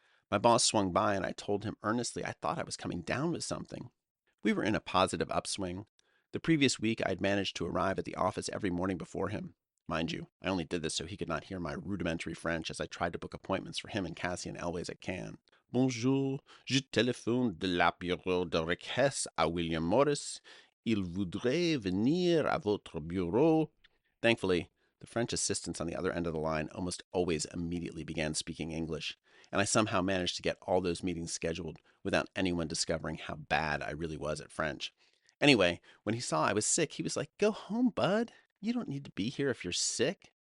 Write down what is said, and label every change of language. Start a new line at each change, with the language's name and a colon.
English: My boss swung by and I told him earnestly I thought I was coming down with something. We were in a positive upswing. The previous week I had managed to arrive at the office every morning before him. Mind you, I only did this so he could not hear my rudimentary French as I tried to book appointments for him and Cassian Elways at Cannes.
French: Bonjour, je téléphone de la bureau de requête à William Morris. Il voudrait venir à votre bureau.
English: Thankfully, the French assistants on the other end of the line almost always immediately began speaking English, and I somehow managed to get all those meetings scheduled without anyone discovering how bad I really was at French. Anyway, when he saw I was sick, he was like, "Go home, bud. You don't need to be here if you're sick."